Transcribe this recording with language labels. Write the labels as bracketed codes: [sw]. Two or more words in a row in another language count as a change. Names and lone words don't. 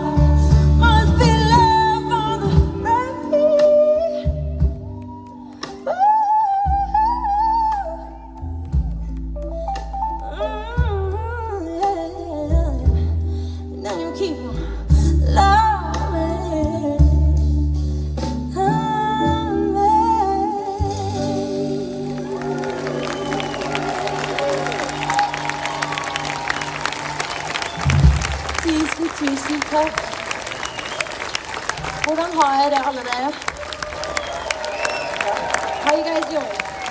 [en] Must be love on the rain. Now you keep on loving. [no] Tusen takk. Hvordan har jeg det allerede? [en] How you guys doing?